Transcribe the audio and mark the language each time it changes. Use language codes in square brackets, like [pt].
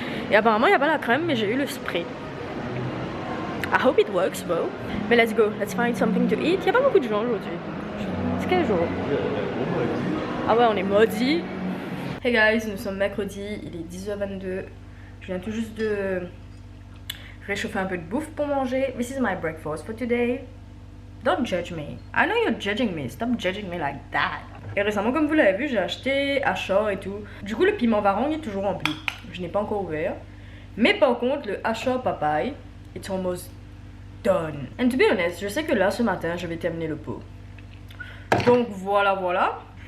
[fr] Et apparemment, il n'y a pas la crème, mais j'ai eu le spray. [en] I hope it works, bro. [fr] Mais [en] let's go, let's find something to eat. [fr] Il n'y a pas beaucoup de gens aujourd'hui. C'est quel jour? Ah ouais, on est maudit. Hey guys, nous sommes mercredi, il est 10h22. Je viens tout juste de réchauffer un peu de bouffe pour manger. [en] This is my breakfast for today. Don't judge me. I know you're judging me. Stop judging me like that. [fr] Et récemment, comme vous l'avez vu, j'ai acheté Ashore et tout. Du coup, le piment varangue est toujours rempli. Je n'ai pas encore ouvert. Mais par contre, le Ashore papaye, [en] it's almost done. And to be honest, [fr] je sais que là, ce matin, je vais terminer le pot. Donc voilà, voilà.